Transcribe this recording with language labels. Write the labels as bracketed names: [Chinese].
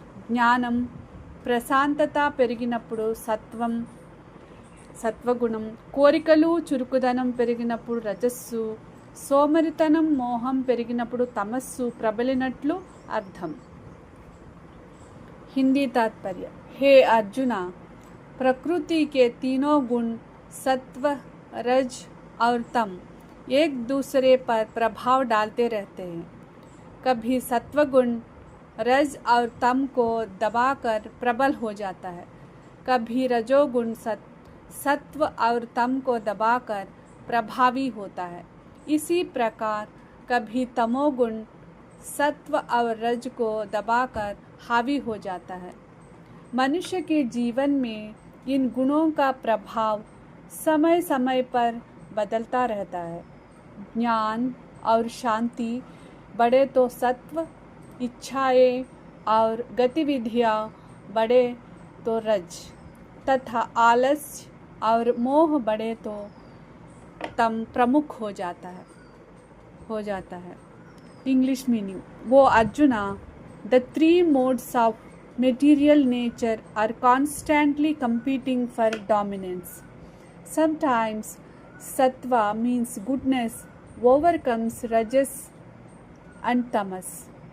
[Telugu] జ్ఞానం, ప్రశాంతత పెరిగినప్పుడు సత్వగుణం, కోరికలు చురుకుదనం పెరిగినప్పుడు రజస్సు, సోమరితనం మోహం పెరిగినప్పుడు తమస్సు ప్రబలినట్లు అర్థం. [Hindi] हिंदी तात्पर्य. हे अर्जुन, प्रकृति के तीनों गुण सत्व, रज और तम एक दूसरे पर प्रभाव डालते रहते हैं. कभी सत्वगुण रज और तम को दबाकर प्रबल हो जाता है, कभी रजोगुण सत्व और तम को दबाकर प्रभावी होता है. इसी प्रकार कभी तमोगुण सत्व और रज को दबाकर हावी हो जाता है. मनुष्य के जीवन में इन गुणों का प्रभाव समय समय पर बदलता रहता है. ज्ञान और शांति बढ़े तो सत्व, इच्छाएं और गतिविधियां बढ़े तो रज, तथा आलस्य और मोह बढ़े तो तम प्रमुख हो जाता है. [English] English meaning. वो Arjuna, the 3 modes of material nature are constantly competing for dominance. Sometimes sattva means goodness overcomes rajas and tamas.